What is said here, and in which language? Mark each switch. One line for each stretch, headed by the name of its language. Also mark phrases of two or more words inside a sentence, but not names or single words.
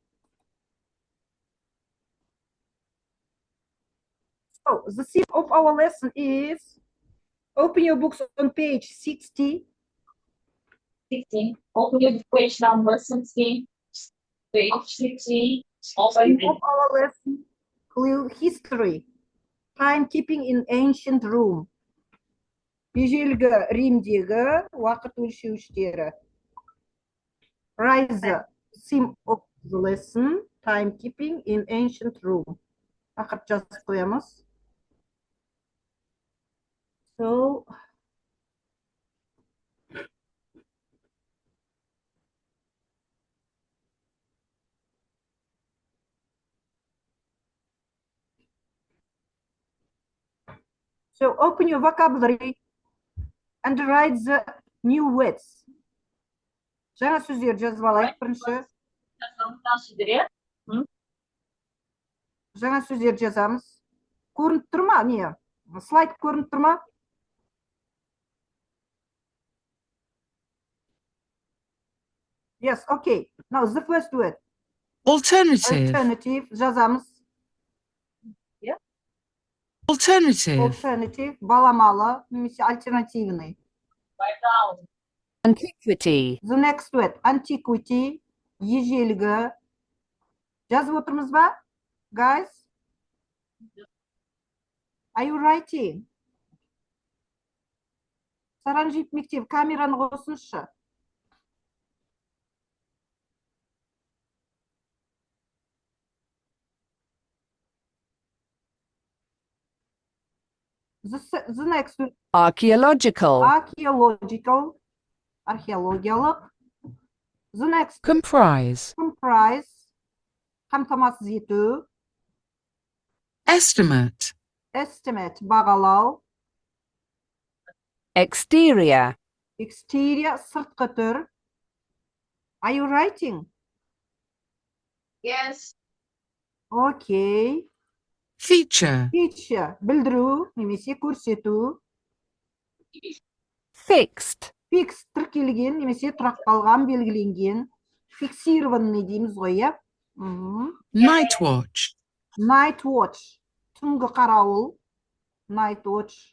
English: So the theme of our lesson is, open your books on page 60. 16. Open your page number 16. Page 16. Open. Theme of our lesson, clear history. Timekeeping in ancient Rome.
Kazakh: Ежелгі Римдегі уақыт өлшеуіштері.
English: Write the theme of the lesson, timekeeping in ancient Rome.
Kazakh: Тақырып жазып қоямыз.
English: So, open your vocabulary and write the new words.
Kazakh: Жаңа сөздер жазып алайық бірінші. Жаңа сөздер жазамыз. Көрініп тұр ма? Не? Слайд көрініп тұр ма?
English: Yes, okay. Now the first word. Alternative. Alternative.
Kazakh: Жазамыз.
English: Alternative. Alternative. Баламалы.
Kazakh: Немесе альтернативный.
English: Antiquity. The next word. Antiquity.
Kazakh: Ежелгі. Жазып отырмыз ба?
English: Guys? Are you writing?
Kazakh: Саранжип мектеп, камераны қосыншы.
English: The next word. Archaeological. Archaeological. Археологиялық. The next. Comprise. Comprise.
Kazakh: Қамтамасыз ету.
English: Estimate. Estimate. Бағалау. Exterior. Exterior.
Kazakh: Сыртқы түр.
English: Are you writing? Yes. Okay. Feature. Feature.
Kazakh: Білдіру. Немесе көрсету.
English: Fixed. Fixed.
Kazakh: Тіркелген. Немесе тұрақталған, белгіленген. Фиксированный дейміз ғой, иә?
English: Night watch. Night watch.
Kazakh: Түнгі қарауыл.
English: Night watch.